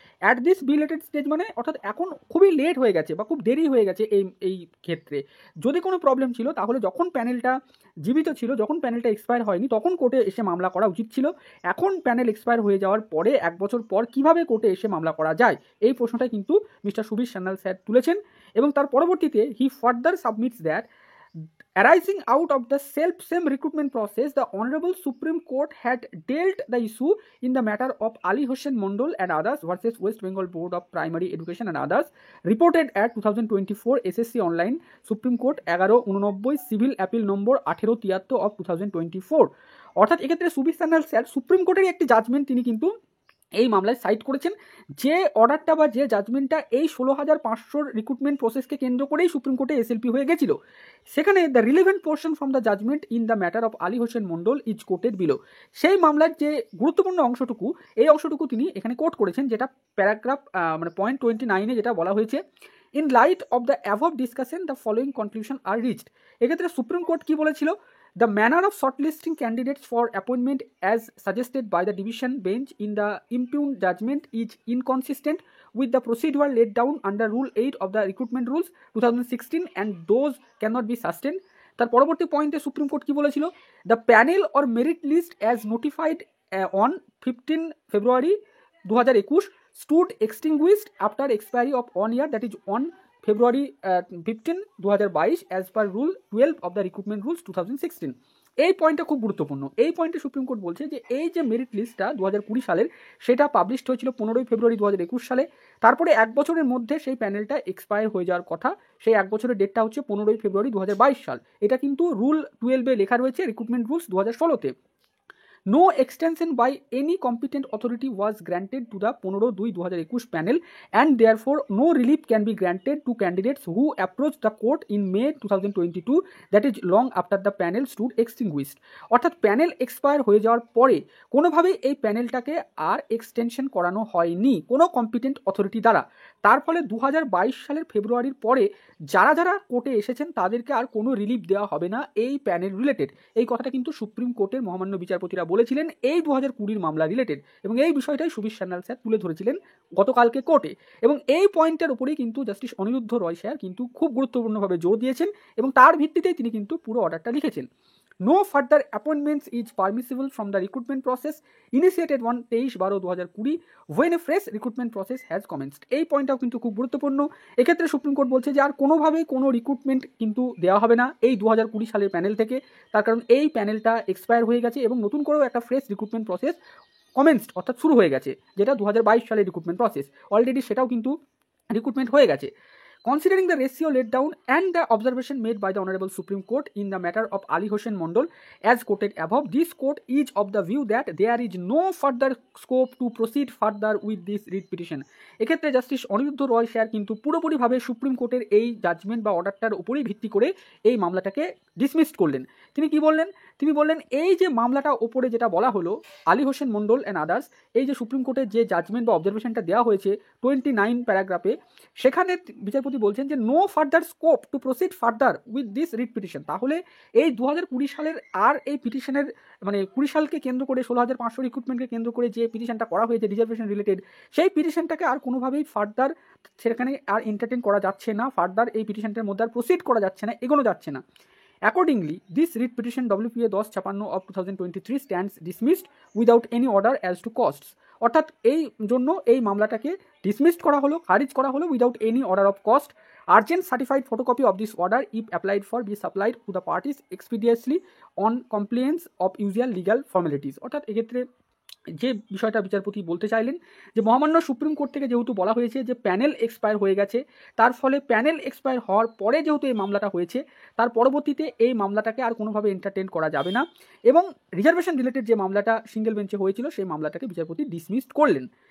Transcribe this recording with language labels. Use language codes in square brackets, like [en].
[en] at this belated stage [bn] মানে অর্থাৎ এখন খুবই লেট হয়ে গেছে বা খুব দেরি হয়ে গেছে এই ক্ষেত্রে। যদি কোনো প্রবলেম ছিল তাহলে যখন প্যানেলটা জীবিত ছিল, যখন প্যানেলটা এক্সপায়ার হয়নি তখন কোর্টে এসে মামলা করা উচিত ছিল। এখন প্যানেল এক্সপায়ার হয়ে যাওয়ার পরে 1 বছর পর কিভাবে কোর্টে এসে মামলা করা যায়, এই প্রশ্নটাই কিন্তু মিস্টার সুবীর সান্যাল স্যার তুলেছেন। এবং তার পরবর্তীতে [en] He further submits that arising out of the same recruitment process, the Honorable Supreme Court had dealt the issue in the matter of Ali Hossain Mondol and others versus West Bengal Board of Primary Education and others, reported at 2024 SSC Online, Supreme Court 1189 Civil Appeal number 1873 of 2024। [bn] অর্থাৎ এক্ষেত্রে Subir Sanyal sir supreme কোর্টের একটি judgement তিনি কিন্তু এই মামলায় site করেছেন, যে অর্ডারটা বা যে জাজমেন্টটা এই 16,500 রিক্রুটমেন্ট প্রসেসকে কেন্দ্র করেই সুপ্রিম কোর্টে এসএলপি হয়ে গেছিল। সেখানে [en] The relevant portion from the judgment in the matter of Ali Hossain Mondol is quoted below. [bn] সেই মামলার যে গুরুত্বপূর্ণ অংশটুকু, এই অংশটুকু তিনি এখানে কোট করেছেন, যেটা প্যারাগ্রাফ মানে পয়েন্ট 29-এ যেটা বলা হয়েছে, [en] In light of the above discussion the following conclusion are reached. [bn] এক্ষেত্রে সুপ্রিম কোর্ট কি বলেছিল, [en] the manner of shortlisting candidates for appointment as suggested by the division bench in the impugned judgment is inconsistent with the procedure laid down under Rule 8 of the Recruitment Rules 2016 and those cannot be sustained. [bn] তার পরবর্তী পয়েন্টে supreme court কি বলেছিল, [en] the panel or merit list as notified on 15 February 2021 stood extinguished after expiry of 1 year, that is on February 15, 2022 as per Rule 12 of the Recruitment Rules 2016। [bn] এই পয়েন্টটা খুব গুরুত্বপূর্ণ। এই পয়েন্টে সুপ্রিম কোর্ট বলছে যে এই যে মেরিট লিস্টটা 2020 সালের, সেটা পাবলিশড হয়েছিল 15 ফেব্রুয়ারি 2021 সালে। তারপরে 1 বছরের মধ্যে সেই প্যানেলটা এক্সপায়ার হয়ে যাওয়ার কথা। সেই 1 বছরের ডেটটা হচ্ছে 15 ফেব্রুয়ারি 2022 সাল। এটা কিন্তু রুল 12-এ লেখা রয়েছে, recruitment rules 2016-তে। [en] No extension by any competent authority was granted to the 15/2/2021 panel, and therefore no relief can be granted to candidates who approached the court in May 2022, that is long after the panel stood extinguished। [bn] অর্থাৎ panel expire হয়ে যাওয়ার পরে কোনোভাবেই এই প্যানেলটাকে আর extension করানো হয়নি কোনো competent authority দ্বারা। তার ফলে 2022 সালের ফেব্রুয়ারির পরে যারা যারা কোর্টে এসেছেন তাদেরকে আর কোনো রিলিফ দেওয়া হবে না এই প্যানেল রিলেটেড। এই কথাটা কিন্তু সুপ্রিম কোর্টের মহামান্য বিচারপতিরা বলেছিলেন এই 2020 মামলা রিলেটেড, এবং এই বিষয়টাই সুবীর সান্যাল স্যার তুলে ধরেছিলেন গতকালকে কোর্টে। এবং এই পয়েন্টের উপরেই কিন্তু জাস্টিস অনিরুদ্ধ রয় স্যার কিন্তু খুব গুরুত্বপূর্ণভাবে জোর দিয়েছেন এবং তার ভিত্তিতেই তিনি কিন্তু পুরো অর্ডারটা লিখেছেন। [en] No further appointments is permissible from the recruitment process initiated on 23/12/2020 when a fresh recruitment process has commenced। [bn] এই পয়েন্টটাও কিন্তু খুব গুরুত্বপূর্ণ। এক্ষেত্রে সুপ্রিম কোর্ট বলছে যে আর কোনোভাবেই কোনো রিক্রুটমেন্ট কিন্তু দেওয়া হবে না এই 2020 সালের প্যানেল থেকে, তার কারণ এই প্যানেলটা এক্সপায়ার হয়ে গেছে এবং নতুন করেও একটা ফ্রেশ রিক্রুটমেন্ট প্রসেস কমেন্সড অর্থাৎ শুরু হয়ে গেছে, যেটা 2022 সালের রিক্রুটমেন্ট প্রসেস। অলরেডি সেটাও কিন্তু রিক্রুটমেন্ট হয়ে গেছে। [en] Considering the ratio laid down and the observation made by the Honorable Supreme Court in the matter of Ali Hossain Mondol as quoted above, this court is of the view that there is no further scope to proceed further with this writ petition। [bn] এক্ষেত্রে justice Aniruddha রয় sir কিন্তু পুরোপুরিভাবে supreme কোর্টের এই judgement বা অর্ডারটার উপরেই ভিত্তি করে এই মামলাটাকে ডিসমিসড করলেন। তিনি কি বললেন, তিনি বললেন এই যে মামলাটা ওপরে যেটা বলা হলো আলী হোসেন মন্ডল অ্যান্ড আদার্স, এই যে সুপ্রিম কোর্টের যে জাজমেন্ট বা অবজারভেশনটা দেওয়া হয়েছে 29 প্যারাগ্রাফে, সেখানে বিচারপতি বলছেন যে [en] No further scope to proceed further with this writ petition. [bn] তাহলে এই 2020 সালের আর এই পিটিশনের মানে 20 সালকে কেন্দ্র করে 16,500 রিক্রুটমেন্টকে কেন্দ্র করে যে পিটিশনটা করা হয়েছে রিজার্ভেশন রিলেটেড, সেই পিটিশনটাকে আর কোনোভাবেই ফার্দার সেখানে আর এন্টারটেন করা যাচ্ছে না, ফার্দার এই পিটিশনটার মধ্যে আর প্রসিড করা যাচ্ছে না, এগোনো যাচ্ছে না। [en] Accordingly, this writ petition WPA 1056 of 2023 stands dismissed without any order as to costs. [bn] অর্থাৎ এই জন্য এই মামলাটাকে ডিসমিসড করা হলো, খারিজ করা হলো [en] Without any order of cost. Urgent certified photocopy of this order if applied for be supplied to the parties expeditiously on compliance of usual legal formalities. [bn] অর্থাৎ এক্ষেত্রে যে বিষয়টা বিচারপতি বলতে চাইলেন যে মহামান্য সুপ্রিম কোর্ট থেকে যেহেতু বলা হয়েছে যে প্যানেল এক্সপায়ার হয়ে গেছে, তার ফলে প্যানেল এক্সপায়ার হওয়ার পরে যেহেতু এই মামলাটা হয়েছে, তার পরবর্তীতে এই মামলাটাকে আর কোনোভাবে এন্টারটেন করা যাবে না এবং রিজার্ভেশন রিলেটেড যে মামলাটা সিঙ্গেল বেঞ্চে হয়েছিল সেই মামলাটাকে বিচারপতি ডিসমিসড করলেন।